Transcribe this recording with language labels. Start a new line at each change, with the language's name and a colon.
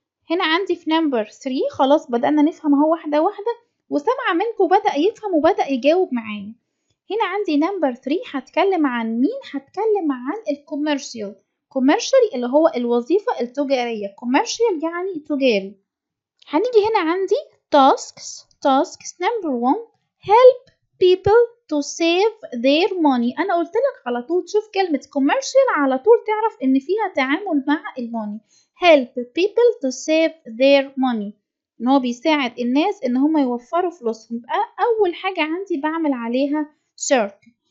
Arabic: هنا عندي في نمبر 3 خلاص بدأنا نفهم اهو واحدة واحدة، وسمع منكم بدأ يفهم وبدأ يجاوب معايا. هنا عندي نمبر 3 هتكلم عن مين؟ هتكلم عن الكوميرشال. كوميرشال اللي هو الوظيفة التجارية، كوميرشال يعني تجاري. هنيجي هنا عندي
English: tasks number 1 help people to save their money.
Arabic: أنا قلت لك على طول تشوف كلمة commercial على طول تعرف إن فيها تعامل مع الموني.
English: help people to save their money،
Arabic: إن هو بيساعد الناس إن هم يوفروا فلوسهم. يبقى أول حاجة عندي بعمل عليها search.